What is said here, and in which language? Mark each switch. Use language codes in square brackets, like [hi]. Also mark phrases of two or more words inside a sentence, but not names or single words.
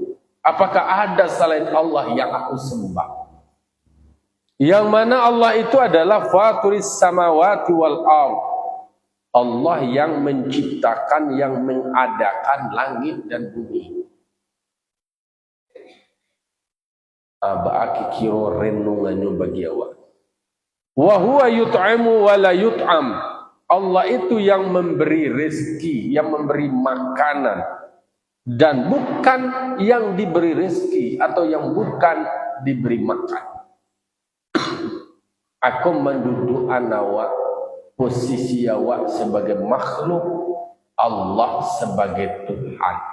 [id] Apakah ada selain Allah yang aku sembah? Yang mana Allah itu adalah [ar] فاطر السماوات والأرض. [id] Allah yang menciptakan, yang mengadakan langit dan bumi. Abaki kiro renungannya bagi awak. [ar] وهو يطعم ولا يطعم. [id] Allah itu yang memberi rezeki, yang memberi makanan, dan bukan yang diberi rezeki atau yang bukan diberi makan. Aku menduduk awak, posisi awak sebagai makhluk, Allah sebagai Tuhan.